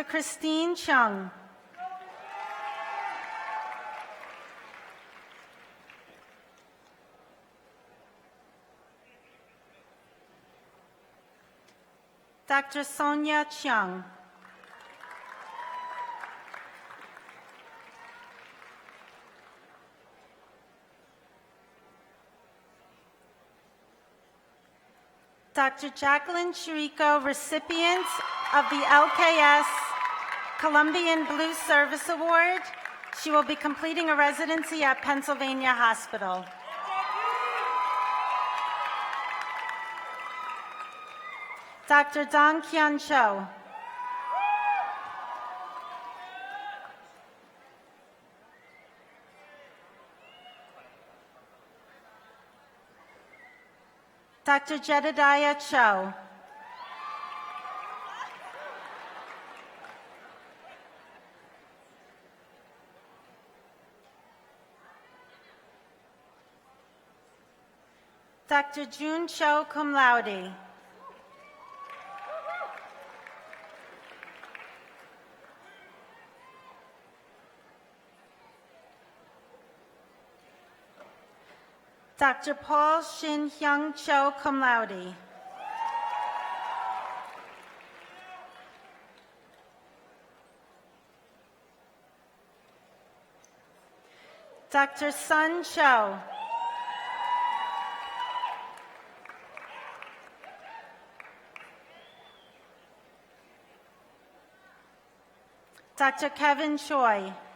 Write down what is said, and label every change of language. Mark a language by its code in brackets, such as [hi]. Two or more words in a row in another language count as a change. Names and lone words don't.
[en] Christine Chung. Dr. Sonia Chiang. Dr. Jacqueline Chirico, recipient of the LKS Columbian Blue Service Award. She will be completing a residency at Pennsylvania Hospital. Dr. Dong Kyun Cho. Dr. Jedediah Cho. Dr. Jun Cho, [la] cum laude. [en] Dr. Paul Shin Hyung Cho, [la] cum laude. [en] Dr. Sun Cho. Dr. Kevin Choi.